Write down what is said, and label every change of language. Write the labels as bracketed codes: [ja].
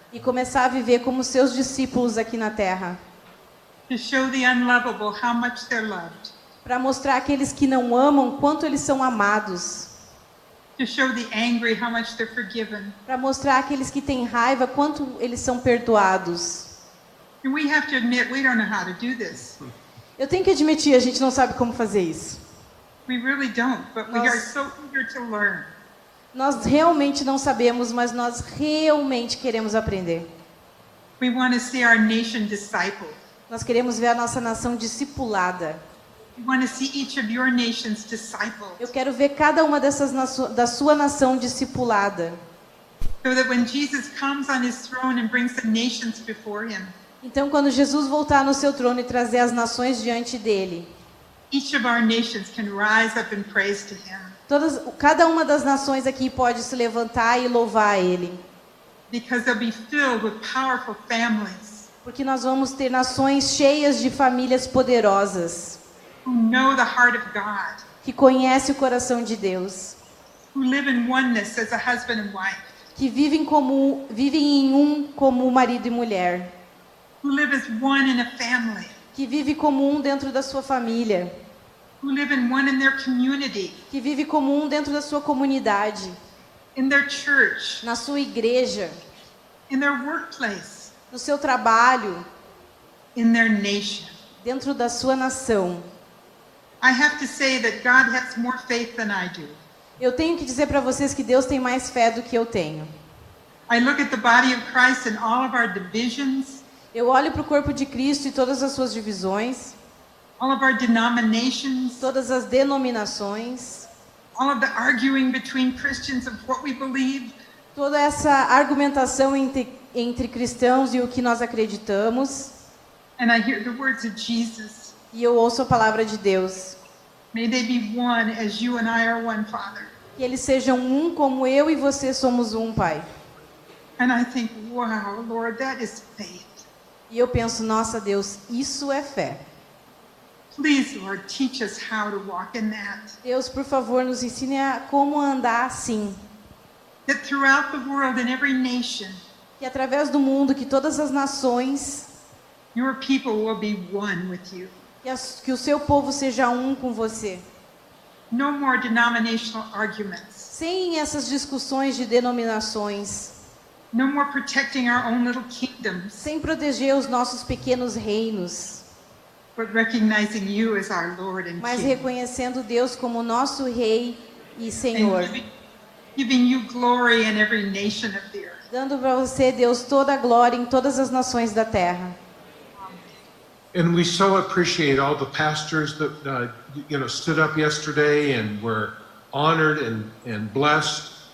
[pt] e começar a viver como seus discípulos aqui na terra. [en] To show the unlovable how much they're loved. [pt] Para mostrar àqueles que não amam quanto eles são amados. [en] To show the angry how much they're forgiven. [pt] Para mostrar àqueles que têm raiva quanto eles são perdoados. [en] And we have to admit we don't know how to do this. [pt] Eu tenho que admitir, a gente não sabe como fazer isso. [en] We really don't, but we are so eager to learn. [pt] Nós realmente não sabemos, mas nós realmente queremos aprender. [en] We want to see our nation discipled. [pt] Nós queremos ver a nossa nação discipulada. [en] We want to see each of your nations discipled. [pt] Eu quero ver cada uma dessas da sua nação discipulada. [en] So that when Jesus comes on his throne and brings the nations before him, [pt] Então, quando Jesus voltar no seu trono e trazer as nações diante dele, [en] each of our nations can rise up in praise to him. [pt] cada uma das nações aqui pode se levantar e louvar a ele. [en] Because they'll be filled with powerful families [pt] Porque nós vamos ter nações cheias de famílias poderosas, [en] who know the heart of God, [pt] que conhecem o coração de Deus, [en] who live in oneness as a husband and wife, [pt] que vivem em um como marido e mulher, [en] who live as one in a family, [pt] que vive como um dentro da sua família, [en] who live in one in their community, [pt] que vive como um dentro da sua comunidade, [en] in their church, [pt] na sua igreja, [en] in their workplace, [pt] no seu trabalho, [en] in their nation. [pt] dentro da sua nação. [en] I have to say that God has more faith than I do. [pt] Eu tenho que dizer para vocês que Deus tem mais fé do que eu tenho. [en] I look at the body of Christ and all of our divisions, [pt] Eu olho para o corpo de Cristo e todas as suas divisões, [en] all of our denominations, [pt] todas as denominações, [en] all of the arguing between Christians of what we believe, [pt] toda essa argumentação entre cristãos e o que nós acreditamos, [en] and I hear the words of Jesus. [pt] e eu ouço a palavra de Deus. [en] May they be one as you and I are one, Father. [pt] Que eles sejam um como eu e você somos um, Pai. [en] And I think, wow, Lord, that is faith. [pt] E eu penso, nossa Deus, isso é fé. [en] Please, Lord, teach us how to walk in that. [pt] Deus, por favor, nos ensine a como andar assim. [en] That throughout the world, in every nation, [pt] Que através do mundo, que todas as nações, [en] your people will be one with you. [pt] que o seu povo seja um com você. [en] No more denominational arguments. [pt] Sem essas discussões de denominações. [en] No more protecting our own little kingdoms, [pt] Sem proteger os nossos pequenos reinos. [en] but recognizing you as our Lord and [pt] Mas [en] King. [pt] reconhecendo Deus como nosso Rei e Senhor. [en] And giving you glory in every nation of the earth. [pt] Dando para você, Deus, toda a glória em todas as nações da terra. [en] And we so appreciate all the pastors that, stood up yesterday and were honored and blessed.